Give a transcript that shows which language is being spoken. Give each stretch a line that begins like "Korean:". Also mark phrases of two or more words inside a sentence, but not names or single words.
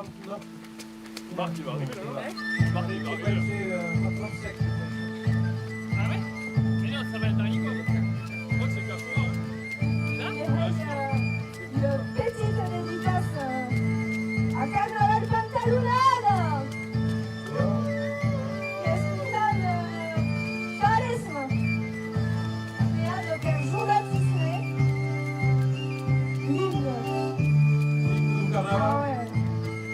French: Marc, il va arriver là. Marc, il va arriver là. Ah ouais? Mais non, ça va être un Nico. Je crois que c'est Castro. Là? Le petit dédicace à Carnaval Pantalonada.
Italian: Che è un carisma. Creato per giornalisti.
French: Lindo. Ah ouais.